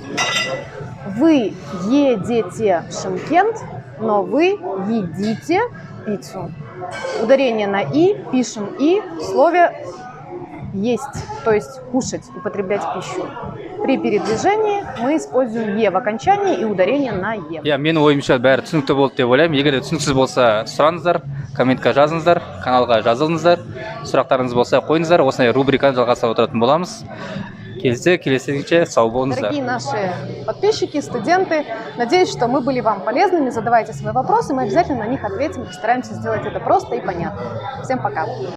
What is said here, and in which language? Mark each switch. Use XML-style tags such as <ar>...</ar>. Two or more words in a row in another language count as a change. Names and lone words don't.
<ru>Вы едете в Шымкент, но вы едите пиццу. Ударение на «и», пишем «и» в слове «есть», то есть кушать, употреблять пищу. При передвижении мы используем «е» в окончании и ударение на «е».</ru> <kk>Менің ойымша бәрі түсінікті болды деп ойлаймын. Егер түсініксіз болса, сұраңыздар, комментқа жазыңыздар, каналға жазылыңыздар, сұрақтарыңыз болса қойыңыздар. Осындай рубриканы жалғастырып отыратын боламыз. Келесіңше сау болыңыздар.</kk> <ru>Дорогие наши подписчики, студенты, надеюсь, что мы были вам полезными. Задавайте свои вопросы, мы обязательно на них ответим. Постараемся сделать это просто и понятно. Всем пока!</ru>